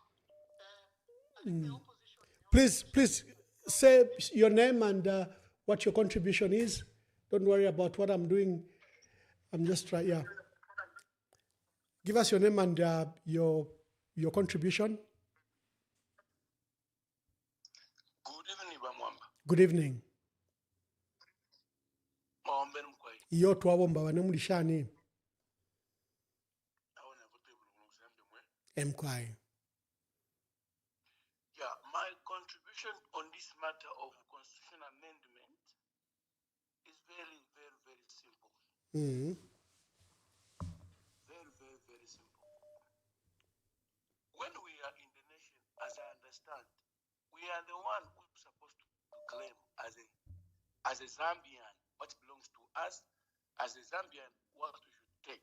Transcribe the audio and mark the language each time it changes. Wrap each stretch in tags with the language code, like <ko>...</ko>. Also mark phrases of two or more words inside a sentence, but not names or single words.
<en>Please say your name and what your contribution is. Don't worry about what I'm doing. I'm just trying. Yeah. Give us your name and your contribution. Good evening, Mwamba. Good evening.</en> <bem>Iyo twabomba bane mulishani. Mkwai.</bem> <en>Yeah, my contribution on this matter of constitutional amendment is very, very, very simple. Mm-hmm. Very, very, very simple. When we are in the nation, as I understand, we are the one who's supposed to claim as a Zambian what belongs to us, as a Zambian what we should take.</en>